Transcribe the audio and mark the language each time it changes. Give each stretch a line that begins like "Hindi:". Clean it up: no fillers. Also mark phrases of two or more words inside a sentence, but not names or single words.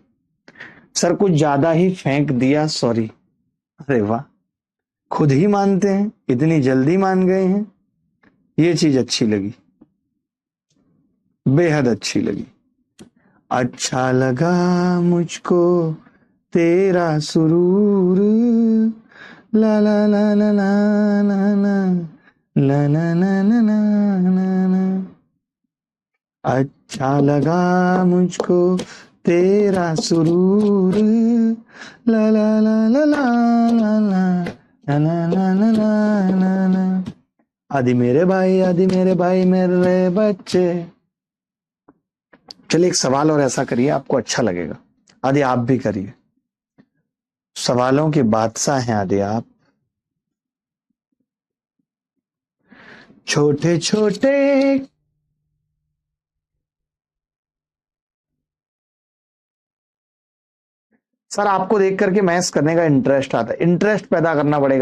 Hindi: सर कुछ ज्यादा ही फेंक दिया, सॉरी। अरे वाह, खुद ही मानते हैं, इतनी जल्दी मान गए हैं। ये चीज अच्छी लगी, बेहद अच्छी लगी। अच्छा लगा मुझको तेरा सुरूर, ला ला ला ला ला ला ला ला ला ला ला ला ला। अच्छा लगा मुझको तेरा सुरूर, ला ला ला ला ला ला ला ला ला ला ला ला ला। आदि मेरे भाई, आदि मेरे भाई मेरे बच्चे। चलिए एक सवाल और ऐसा करिए आपको अच्छा लगेगा। आदि आप भी करिए, सवालों के बादशाह हैं आदि आप। छोटे छोटे सर आपको देख करके मैथ्स करने का इंटरेस्ट आता है, इंटरेस्ट पैदा करना पड़ेगा।